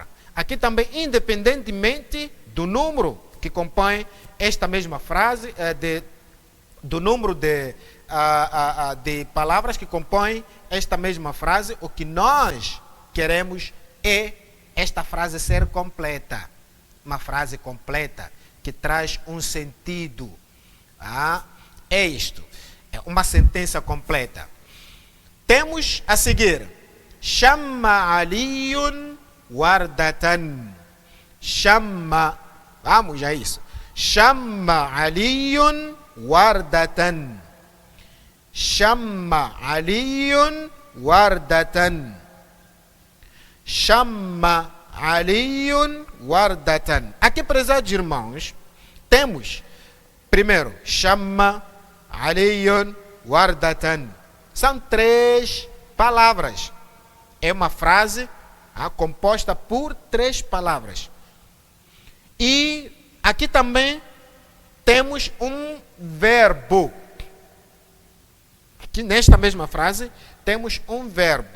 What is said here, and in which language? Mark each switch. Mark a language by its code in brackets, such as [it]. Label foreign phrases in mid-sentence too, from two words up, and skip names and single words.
[pt] Aqui também, independentemente do número que compõe esta mesma frase, do número de palavras que compõem esta mesma frase, o que nós queremos é esta frase ser completa. Uma frase completa que traz um sentido. É isto. É uma sentença completa. Temos a seguir. [ar] شمّ عليٌّ وردةً. Shamma. [pt] Vamos a isso. [ar] شمّ عليٌّ وردةً. شمّ عليٌّ وردةً. شمّ عليٌّ وردةً. [pt] Aqui, prezados irmãos, temos primeiro [ar] شمّ عليٌّ وردةً. [pt] São 3 palavras. É uma frase composta por 3 palavras. E aqui também temos um verbo. Aqui nesta mesma frase temos um verbo.